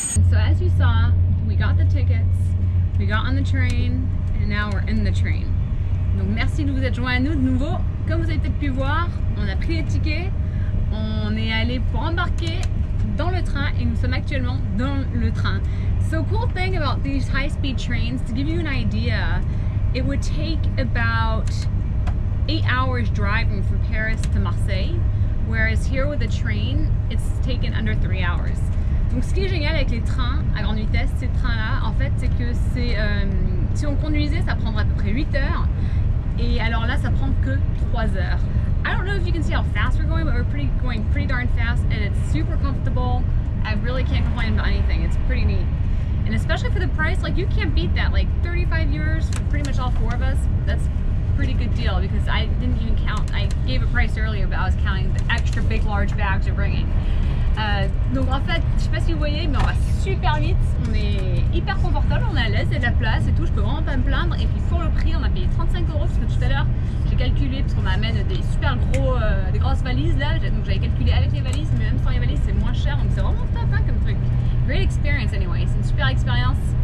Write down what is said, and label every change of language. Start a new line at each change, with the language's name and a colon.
English: So as you saw, we got the tickets, we got on the train, and now we're in the train.
French: Donc merci de vous être joints à nous de nouveau. Comme vous avez peut-être pu voir, on a pris les tickets, on est allé pour embarquer dans le train et nous sommes actuellement dans le train.
English: So cool thing about these high-speed trains, to give you an idea, it would take about 8 hours driving from Paris to Marseille, whereas here with the train, it's taken under 3 hours.
French: Donc ce qui est génial avec les trains à grande vitesse, ces trains-là, en fait, c'est que si on conduisait, ça prendrait à peu près 8 heures. Et alors là, ça prend que 3 heures.
English: I don't know if you can see how fast we're going, but we're going pretty darn fast, and it's super comfortable. I really can't complain about anything. It's pretty neat. And especially for the price, like, you can't beat that. Like 35 euros for pretty much all four of us. That's pretty good deal because I didn't even count. I gave a price earlier, but I was counting the extra big large bags they're bringing.
French: Donc en fait, je sais pas si vous voyez, mais on va super vite, on est hyper confortable, on est à l'aise, il y a de la place et tout, je peux vraiment pas me plaindre. Et puis pour le prix, on a payé 35 € parce que tout à l'heure j'ai calculé, parce qu'on m'amène des super gros, des grosses valises là, donc j'avais calculé avec les valises, mais même sans les valises c'est moins cher, donc c'est vraiment top hein, comme truc.
English: Great experience anyway,
French: c'est une super expérience.